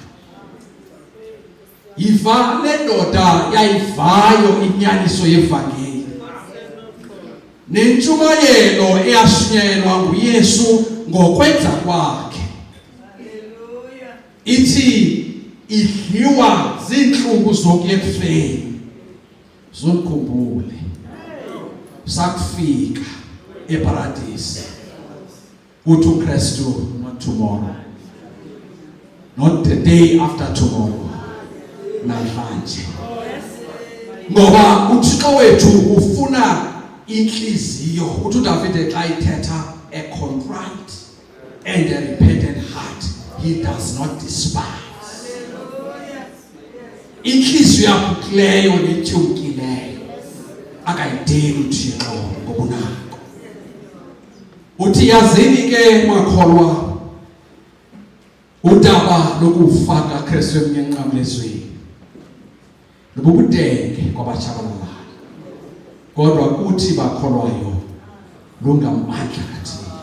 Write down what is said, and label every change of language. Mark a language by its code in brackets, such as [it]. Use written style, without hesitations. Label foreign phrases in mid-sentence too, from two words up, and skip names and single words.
[xh] Yiva lendoda yayivayo inyaniso yevangeli nentshumayelo eyashunyayelwa nguYesu ngokwenza kwakhe. Haleluya. Ithi idliwa zinhlungu zokuya ekufeni. Zokukhumbule sakufika eparadise. Uthi uKristu, [en] not tomorrow, not the day after tomorrow, [xh] namhlanje. Ngoba uThixo wethu ufuna inhliziyo. Uthi uDavide xa ithetha [en] a contrite and a repentant heart he does not despise. [xh] Inhliziyo yaphukileyo netyumkileyo akayideli uThixo ngobunako. Uthi yazini ke makholwa, udaba lokufaka Kristu emnqamlezweni lobubudenge kwabatshabalalayo, kodwa kuthi bakholwayo lungamandla kaThixo.